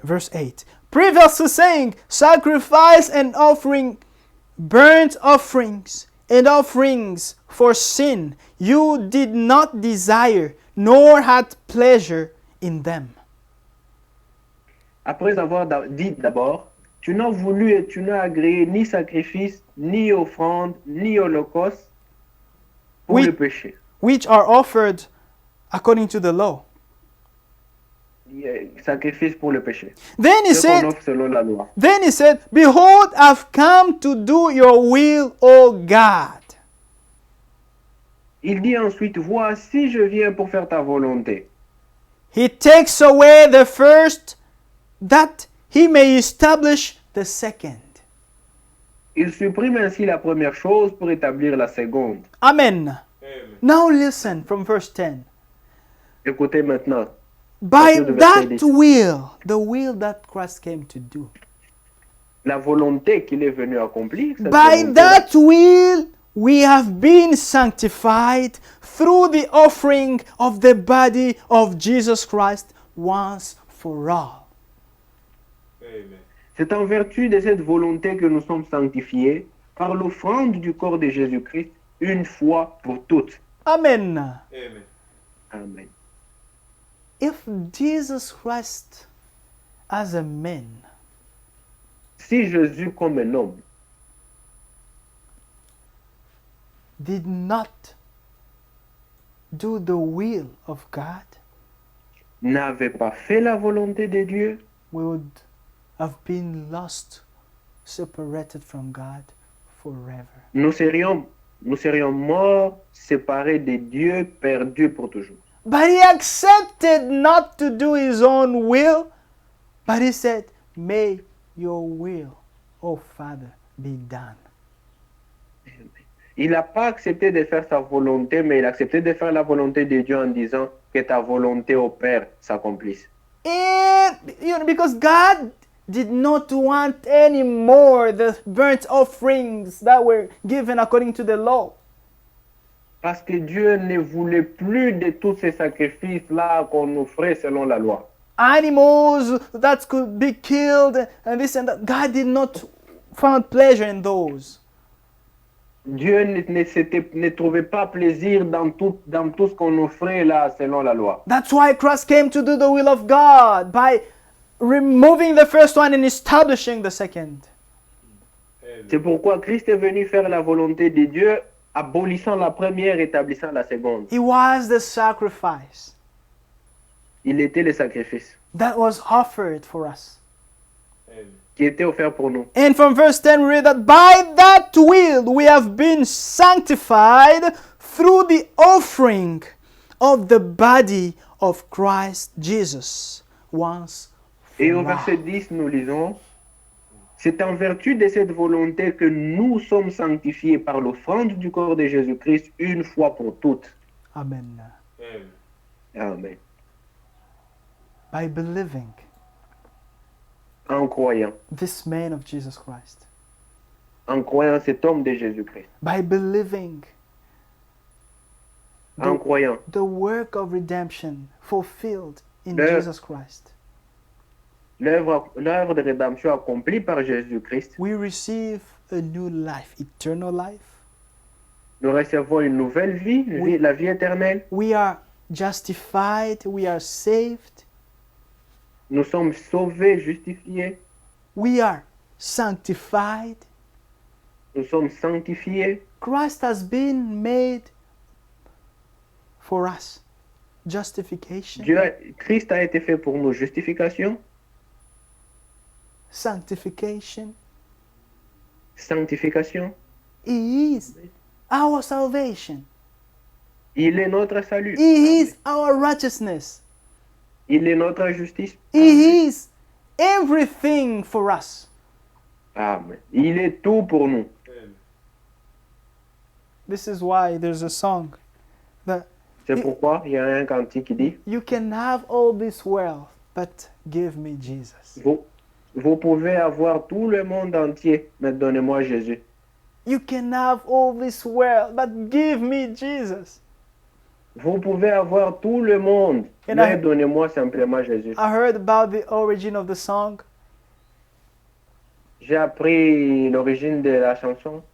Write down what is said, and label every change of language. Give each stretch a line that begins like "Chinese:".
English: Verse 8. Previously saying, sacrifice and offering, burnt offerings and offerings for sin, you did not desire, nor had pleasure in them.
French: Après avoir dit d'abord, tu n'as voulu et tu n'as agréé ni sacrifice, ni offrande, ni holocauste pour Oui. le péché.
English: Which are offered according to the law.
French: Sacrifice pour le péché.
English: Then he
French: Ce qu'on
English: said,
French: offre selon la loi.
English: Then he said, Behold, I've come to do your will, O God.
French: Il dit ensuite, voici, je viens pour faire ta volonté.
English: He takes away the first that he may establish the second.
French: Il supprime ainsi la première chose pour établir la seconde.
English: Amen. Now listen from verse 10.
French: Écoutez maintenant.
English: By
French: Partir du verset
English: that
French: 10.
English: will, the will that Christ came to do.
French: La volonté qu'il est venu accomplir, cette
English: By
French: volonté-là,
English: that will, we have been sanctified through the offering of the body of Jesus Christ once for all.
French: c'est en vertu de cette volonté que nous sommes sanctifiés par l'offrande du corps de Jésus-Christ une fois pour toutes. Amen. Amen.
English: If Jesus Christ as a man
French: Si Jésus comme un homme
English: did not do the will of God,
French: n'avait pas fait la volonté de Dieu,
English: we would have been lost, separated from God forever.
French: nous serions morts, séparés de Dieu, perdus pour toujours.
English: But he accepted not to do his own will, but he said, May your will, O Father, be done.
French: Il n'a pas accepté de faire sa volonté, mais il a accepté de faire la volonté de Dieu en disant que ta volonté au Père s'accomplisse.
English: And because God did not want anymore the burnt offerings that were given according to the law.
French: Parce que Dieu ne voulait plus de tous ces sacrifices-là qu'on offrait selon la loi.
English: Animals that could be killed and this and that. God did not find pleasure in those.
French: Dieu ne trouvait pas plaisir dans tout ce qu'on offrait là selon la loi.
English: That's why Christ came to do the will of God by removing the first one and establishing the second.
French: C'est pourquoi Christ est venu faire la volonté de Dieu, abolissant la première, établissant la seconde.
English: He was the sacrifice
French: Il était le sacrifice
English: that was offered for us.
French: qui était offert pour nous.
English: And from verse 10 we read that by that will we have been sanctified through the offering of the body of Christ Jesus once
French: Et au
English: for all.
French: verset 10, nous lisons, c'est en vertu de cette volonté que nous sommes sanctifiés par l'offrande du corps de Jésus-Christ une fois pour toutes. Amen. Amen.
English: By believing
French: En croyant
English: this man of Jesus Christ,
French: cet homme de Jésus-Christ,
English: by believing
French: en croyant
English: the work of redemption fulfilled in
French: Le-
English: Jesus Christ,
French: l'œuvre de rédemption accomplie par Jésus-Christ,
English: we receive a new life, eternal life.
French: nous recevons une nouvelle vie, Oui. la vie éternelle.
English: We are justified, we are saved,
French: Nous sommes sauvés, justifiés.
English: we are sanctified.
French: Nous sommes sanctifiés.
English: Christ has been made for us. Justification,
French: Christ a été fait pour nous. Justification, sanctification. sanctification.
English: He is our salvation.
French: Il est notre salut.
English: He is our righteousness.
French: Il est notre justice.
English: He is everything for us.
French: Amen. Il est tout pour nous.
English: This is why there's a song that
French: C'est pourquoi il y a un cantique qui dit,
English: you can have all this wealth, but give me Jesus.
French: vous pouvez avoir tout le monde entier, mais donnez-moi Jésus.
English: You can have all this wealth, but give me Jesus.
French: Vous pouvez avoir tout le monde,
English: And
French: mais
English: I-
French: donnez-moi simplement Jésus.
English: I heard about the origin of the song.
French: J'ai appris l'origine de la chanson.